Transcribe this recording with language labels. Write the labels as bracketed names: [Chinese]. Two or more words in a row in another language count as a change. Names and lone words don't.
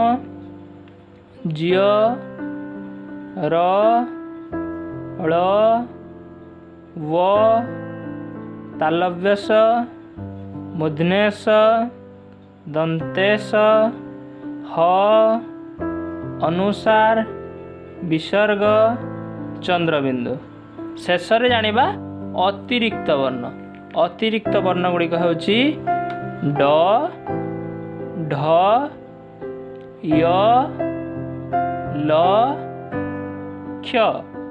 [Odia] ଜ୍ୟ, ର, ଳ, ବ, ତାଲବ୍ୟସ, ମୂର୍ଦ୍ଧନ୍ୟସ, ଦନ୍ତେଶ, ହ, ଅନୁସାର, ବିସର୍ଗ, ଚନ୍ଦ୍ରବିନ୍ଦୁ। ଶେଷ ରେ ଜାଣିବା ଅତିରିକ୍ତ ବର୍ଣ୍ଣ। ଅତିରିକ୍ତ ବର୍ଣ୍ଣ ଗୁଡ଼ିକ ହେଉଛି ଡ଼, ଢ଼, ୟ, ଲ, କ୍ଷ।